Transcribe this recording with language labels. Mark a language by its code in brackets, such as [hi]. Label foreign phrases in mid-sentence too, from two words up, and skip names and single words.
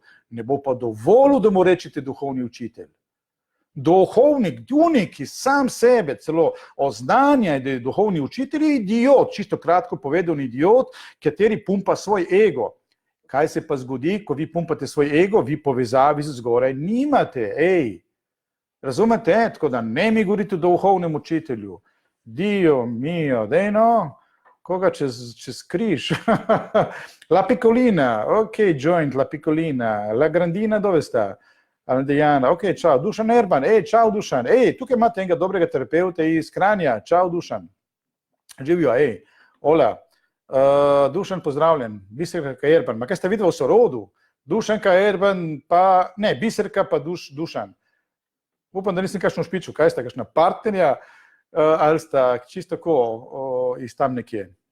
[sl] Ne bo pa dovolil, da mu rečete duhovni učitelj. Duhovnik, ki sam sebe celo oznanja, da je duhovni učitelj, je idiot, čisto kratko povedan idiot, kateri pumpa svoj ego. Kaj se pa zgodi, ko vi pumpate svoj ego, vi povezavi zgoraj nimate, razumete? Tako da ne mi govorite o duhovnem učitelju. [it] Dio mio, [sl] koga čez križ? [it] La Piccolina, joint La Piccolina, La Grandina, dove sta? [sl] Aldijana, čau, Dušan Erban, čau Dušan, tukaj imate enega dobrega terapeuta iz Kranja, čau Dušan, živijo, hola, Dušan pozdravljen, Biserka Erban, kaj ste videli v sorodu? Dušanka Erban pa, ne, Biserka pa Dušan, upam, da nisem kakšno špiču, kaj sta, kakšna partnerja, ali sta čisto tako iz tam nekje.